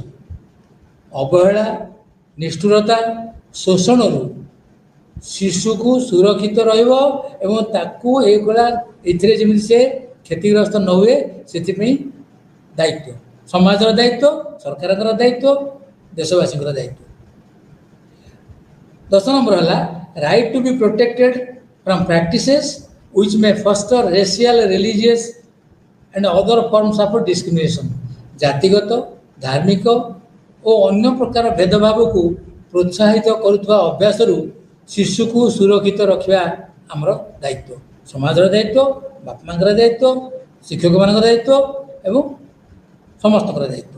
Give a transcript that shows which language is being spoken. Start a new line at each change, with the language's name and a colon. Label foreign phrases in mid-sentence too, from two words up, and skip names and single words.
Odia: ଅବହେଳା, ନିଷ୍ଠୁରତା, ଶୋଷଣରୁ ଶିଶୁକୁ ସୁରକ୍ଷିତ ରହିବ ଏବଂ ତାକୁ ଏଥିରେ ଯେମିତି ସେ କ୍ଷତିଗ୍ରସ୍ତ ନ ହୁଏ, ସେଥିପାଇଁ ଦାୟିତ୍ୱ ସମାଜର ଦାୟିତ୍ୱ, ସରକାରଙ୍କର ଦାୟିତ୍ୱ, ଦେଶବାସୀଙ୍କର ଦାୟିତ୍ୱ। 10 ନମ୍ବର ହେଲା
English: right to be protected from practices which may foster racial, religious and other forms of discrimination।
Odia: ଜାତିଗତ, ଧାର୍ମିକ ଓ ଅନ୍ୟ ପ୍ରକାର ଭେଦଭାବକୁ ପ୍ରୋତ୍ସାହିତ କରୁଥିବା ଅଭ୍ୟାସରୁ ଶିଶୁକୁ ସୁରକ୍ଷିତ ରଖିବା ଆମର ଦାୟିତ୍ୱ, ସମାଜର ଦାୟିତ୍ୱ, ବାପା ମାଆଙ୍କର ଦାୟିତ୍ୱ, ଶିକ୍ଷକମାନଙ୍କର ଦାୟିତ୍ୱ ଏବଂ ସମସ୍ତଙ୍କର ଦାୟିତ୍ୱ।